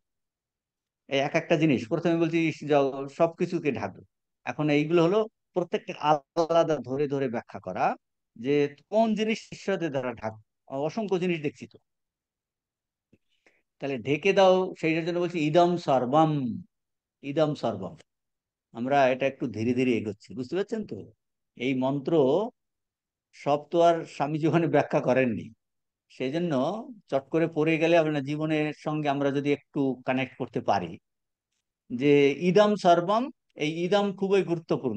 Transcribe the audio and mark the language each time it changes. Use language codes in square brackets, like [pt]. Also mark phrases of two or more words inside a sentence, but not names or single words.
[bn] এই এক একটা জিনিস প্রথমে বলছি সবকিছুকে ঢাকবো। এখন এইগুলো হলো প্রত্যেকটা আলাদা ধরে ধরে ব্যাখ্যা করা, যে কোন জিনিস ঈশ্বরের দ্বারা ঢাকবো। অসংখ্য জিনিস দেখছি তো। তাহলে ঢেকে দাও, সেইটার জন্য বলছি [sa] ইদম সর্বম। ইদম সর্বম, [bn] আমরা এটা একটু ধীরে ধীরে এগোচ্ছি, বুঝতে পারছেন তো? এই মন্ত্র সব তো আর স্বামীজি ওখানে ব্যাখ্যা করেননি। সেই জন্য চট করে পড়ে গেলে আপনার জীবনের সঙ্গে আমরা যদি একটু কানেক্ট করতে পারি, যে [sa] ইদম সর্বম, [bn] এই ইদম খুবই গুরুত্বপূর্ণ।